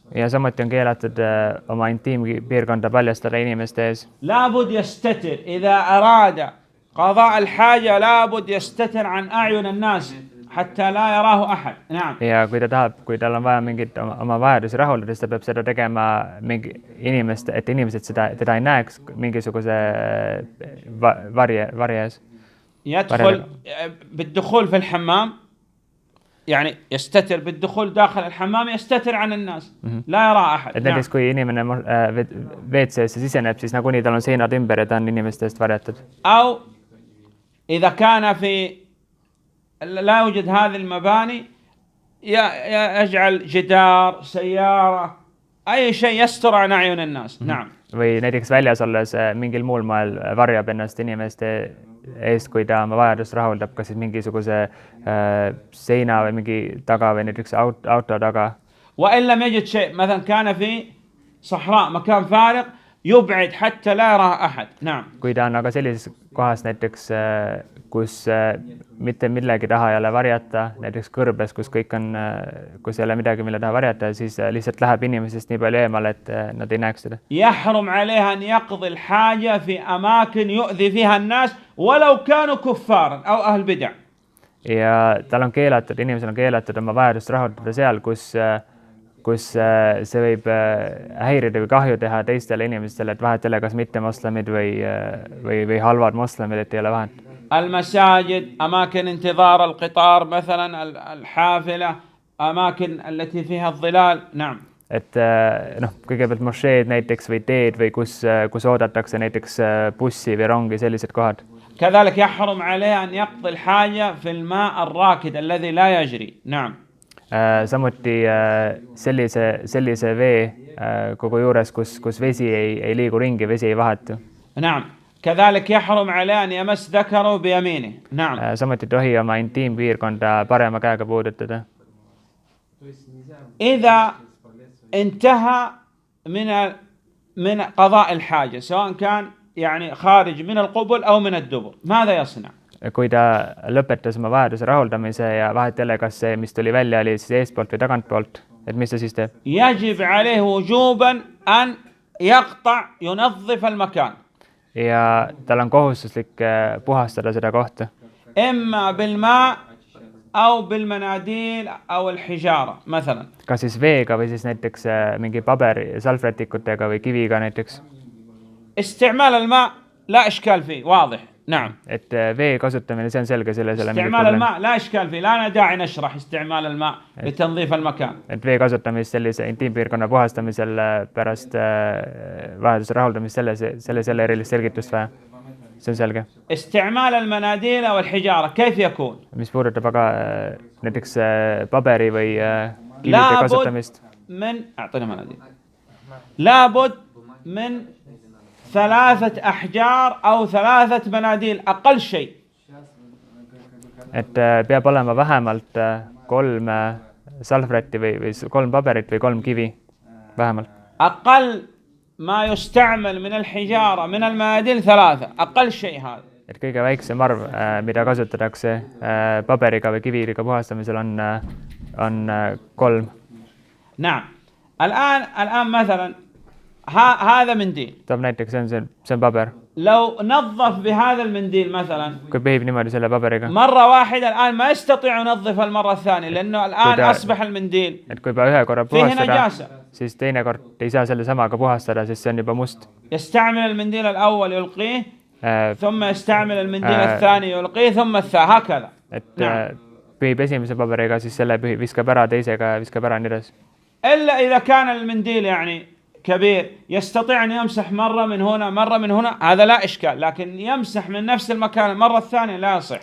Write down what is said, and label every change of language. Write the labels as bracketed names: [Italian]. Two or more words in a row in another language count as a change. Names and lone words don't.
[Estonian] Ja samuti on keelatud oma intiimpiirkonda paljastada inimeste ees. [Arabic] لابد يستتر إذا أراد قضاء الحاجة، لابد يستتر عن أعين الناس حتى لا يراه أحد. نعم. [Estonian] Ja kui ta tahab, kui tal on vaja mingit oma vajadusi rahuldada, siis ta peab seda tegema mingi inimeste, et inimesed teda ei näeks mingisuguse varje ees. [Arabic] يدخل بالدخول في الحمام، يعني يستتر بالدخول داخل الحمام، يستتر عن الناس لا يرى أحد. [Estonian] Et näiteks kui inimene WC-sse siseneb, siis nagunii tal on seinad ümber ja ta on inimestest varjatud. [Arabic] أو إذا كان في لا يوجد هذه المباني يجعل جدار سيارة أي شيء يستر عن أعين الناس. نعم. [Estonian] Või näiteks väljas olles mingil muul moel varjab ennast inimeste eest, kui ta oma vajadust rahuldab, kas siis mingisuguse seina või mingi taga või näiteks auto taga. [Arabic] وإن لم يجد شيء، مثلا كان في صحراء مكان فارغ يبعد حتى لا يراه أحد. نعم. [Estonian] Kui ta on aga sellises kohas näiteks, kus mitte millegi taha ei ole varjata, näiteks kõrbes, kus kõik on, kus ei ole midagi, mille taha varjata, siis lihtsalt läheb inimesest nii palju eemale, et nad ei näeks seda. [Arabic] يحرم عليها أن يقضي الحاجة في أماكن يؤذي فيها الناس ولو كانوا كفارا أو أهل بدع. [Estonian] Ja tal on keelatud, inimesel on keelatud oma vajadust rahuldada seal, kus see võib häirida või kahju teha teistele inimestele, et vahet ei ole, kas mittemoslemid või halvad moslemid, et ei ole vahet. [Arabic] المساجد أماكن انتظار القطار مثلا الحافلة أماكن التي فيها الظلال نعم. [Estonian] Et noh, kõigepealt mošeed näiteks või teed või kus oodatakse näiteks bussi või rongi, sellised kohad. [Arabic] كذلك يحرم عليه أن يقضي الحاجة في الماء الراكد الذي لا يجري نعم. [Estonian] Samuti sellise vee kogu juures, kus vesi ei liigu ringi, vesi ei vahetu. [Arabic] نعم. كذلك يحرم عليه أن يمس ذكره بيمينه نعم. [Estonian] Samuti ei tohi oma intiimpiirkonda parema käega puudutada. [Arabic] إذا انتهى من قضاء الحاجة سواء كان يعني خارج من القبل أو من الدبر ماذا يصنع؟ [Estonian] Kui ta lõpetas oma vajaduse rahuldamise ja vahet ei ole, kas see, mis tuli välja, oli siis eestpoolt või tagantpoolt, et mis ta siis teeb? [Arabic] يجب عليه وجوبا أن يقطع ينظف المكان. [Estonian] Ja tal on kohustuslik puhastada seda kohta. [Arabic] إما بالماء أو بالمناديل أو الحجارة مثلا. [Estonian] Kas siis veega või siis näiteks mingi paberi salvrätikutega või kiviga näiteks. [Arabic] استعمال الماء لا إشكال فيه واضح نعم. [Estonian] Et vee kasutamine, see on selge, selles ei ole mingit [Arabic] استعمال [Estonian] probleemi. [Arabic] الماء لا إشكال فيه لا داعي نشرح استعمال الماء لتنظيف المكان. [Estonian] Et vee kasutamist sellise intiimpiirkonna puhastamisel pärast vajaduse rahuldamist, selles ei ole erilist selgitust vaja. See on selge. [Arabic] استعمال المناديل أو الحجارة كيف يكون؟ [Estonian] Mis puudutab aga näiteks paberi või kivide kasutamist. [Arabic] أعطينا مناديل. لابد من 3 أحجار أو 3 مناديل أقل شيء. [Estonian] Et peab olema vähemalt 3 salvrätti või 3 paberit või 3 kivi vähemalt. [Arabic] أقل ما يستعمل من الحجارة من المناديل 3 أقل شيء هذا. [Estonian] Et kõige väiksem arv, mida kasutatakse paberiga või kiviga puhastamisel on 3. [Arabic] نعم. الآن مثلا هذا منديل. [Estonian] طب näiteks see on paber. [Arabic] لو نظف بهذا المنديل مثلا. [Estonian] Kui pehib niimoodi selle paberiga. [Arabic] مرة واحدة الآن ما يستطيع ينظف المرة الثانية لأنه الآن أصبح المنديل. [Estonian] Et kui ühe korra puhastada, siis teine kord ei saa selle samaga puhastada, sest see on juba must. [Arabic] يستعمل المنديل الأول يلقيه ثم يستعمل المنديل الثاني يلقيه ثم هكذا. [Estonian] Et pehib esimese paberiga, siis selle viskab ära, teisega viskab ära nii edasi. [Arabic] إلا إذا كان المنديل يعني كبير يستطيع أن يمسح مرة من هنا مرة من هنا هذا لا إشكال لكن يمسح من نفس المكان المرة الثانية لا يصح.